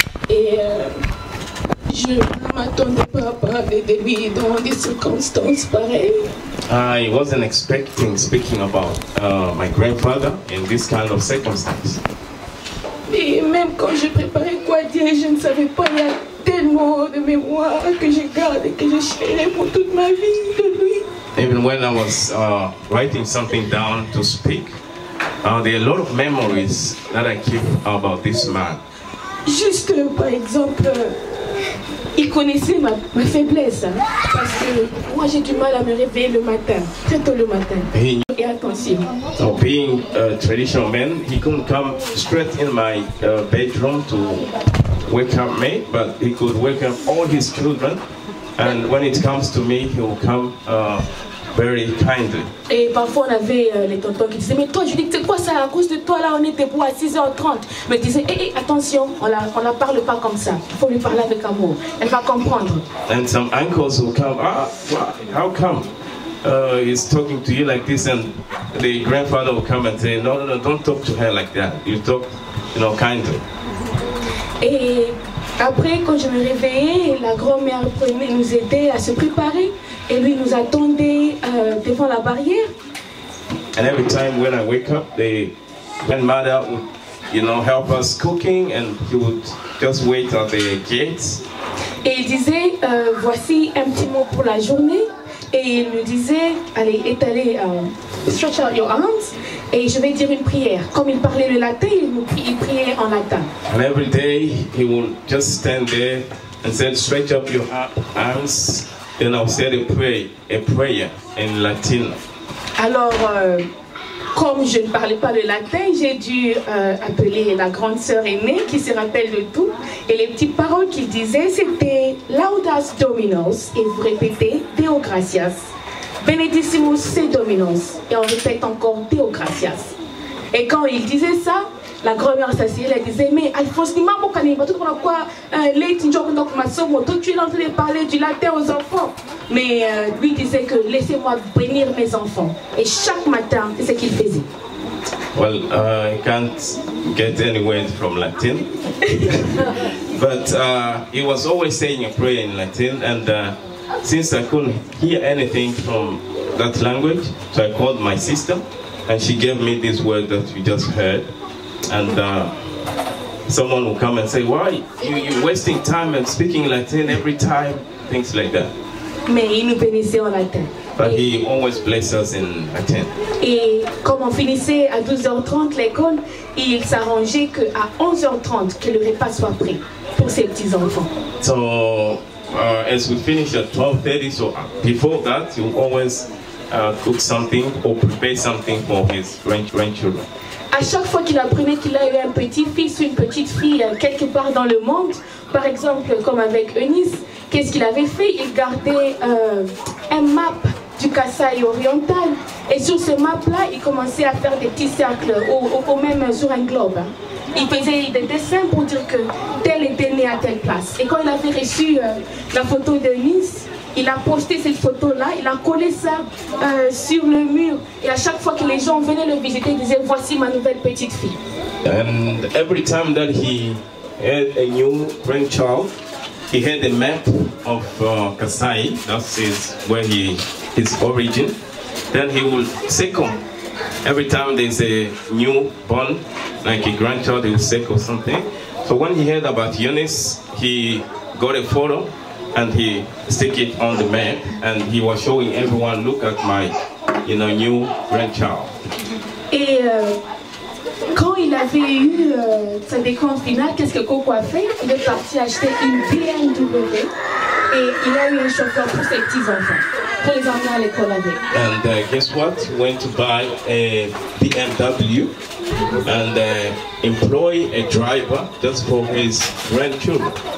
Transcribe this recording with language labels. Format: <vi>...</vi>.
<fr>Et je ne m'attendais pas à parler de lui dans des circonstances pareilles.</fr> <en>I wasn't expecting speaking about my grandfather in this kind of circumstance.</en> <fr>Et même quand je préparais quoi dire, je ne savais pas, il y a tellement de mémoires que je garde et que je chéris pour toute ma vie de lui.</fr> <en>Even when I was writing something down to speak, there are a lot of memories that I keep about this man.</en> <fr>Juste par exemple, il connaissait ma faiblesse, hein, parce que que moi j'ai du mal à me réveiller le matin, très tôt le matin. Et attention.</fr> <en>So being a traditional man, he couldn't come straight in my bedroom to wake up me, but he could wake up all his children. And when it comes to me, he will come very kindly.</en> <fr>Et parfois on avait les tontons qui disaient mais toi Judith c'est quoi ça, à cause de toi là on est debout à 6h30. Mais ils disaient attention, on la parle pas comme ça, il faut lui parler avec amour, elle va comprendre.</fr> <en>And some uncles will come, how come he's talking to you like this? And the grandfather will come and say, no, don't talk to her like that, you talk, kindly.</en> <fr>Et après quand je me réveillais, la grand-mère nous aidait à se préparer. Et lui nous attendait devant la barrière.</fr> <en>And every time when I wake up, the grandmother would, help us cooking, and he would just wait at the gates.</en> <fr>Et il disait, voici un petit mot pour la journée. Et il nous disait, allez, étalez,</fr> <en>stretch out your arms.</en> <fr>Et je vais dire une prière. Comme il parlait le latin, il priait en latin.</fr> <en>And every day he would just stand there and said, stretch up your arms. Then I said a prayer in Latin.</en> <fr>Alors, comme je ne parlais pas le latin, j'ai dû appeler la grande sœur aînée qui se rappelle de tout. Et les petites paroles qu'il disait, c'était</fr> <la>Laudas Dominos.</la> <fr>Et vous répétez</fr> <la>Deo Gratias. Benedissimus se Dominos.</la> <fr>Et on répète encore</fr> <la>Deo Gratias.</la> <fr>Et quand il disait ça, la grand-mère s'asseyait, elle disait mais Alphonse, tu es en train de parler du latin aux enfants. Mais lui disait que laissez-moi bénir mes enfants. Et chaque matin, c'est ce qu'il faisait.</fr> <en>Well, I can't get any word from Latin. But he was always saying a prayer in Latin. And since I couldn't hear anything from that language, so I called my sister. And she gave me this word that you just heard. And someone will come and say, why you're wasting time and speaking Latin every time, things like that.</en> <fr>Mais il nous bénissait en latin.</fr> <en>But he always blesses us in Latin.</en> <fr>Et comme on finissait à 12h30 l'école, il s'arrangeait qu'à 11h30 que le repas soit prêt pour ses petits-enfants.</fr> <en>So as we finish at 12:30, so before that, he will always cook something or prepare something for his grandchildren.</en> <fr>À chaque fois qu'il apprenait qu'il a eu un petit-fils ou une petite fille quelque part dans le monde, par exemple comme avec Eunice, qu'est-ce qu'il avait fait? Il gardait un map du Kasaï oriental et sur ce map-là, il commençait à faire des petits cercles ou même sur un globe. Il faisait des dessins pour dire que tel était né à telle place. Et quand il avait reçu la photo d'Eunice, il a posté cette photo-là, il a collé ça sur le mur. Et à chaque fois que les gens venaient le visiter, ils disaient, voici ma nouvelle petite fille.</fr> <en>And every time that he had a new grandchild, he had a map of Kasai, that's where his origin. Then he will circle. Every time there's a new born, like a grandchild, he will circle something. So when he heard about Eunice, he got a photo and he stick it on the map, and he was showing everyone, look at my, new grandchild.</en> <fr>Et quand il avait eu sa décompte finale, qu'est-ce que Coco a fait? Il est parti acheter une BMW et il a eu un chauffeur pour ses petits-enfants, pour les emmener à l'école avec.</fr> <en>And guess what? He went to buy a BMW and employ a driver just for his grandchildren.</en>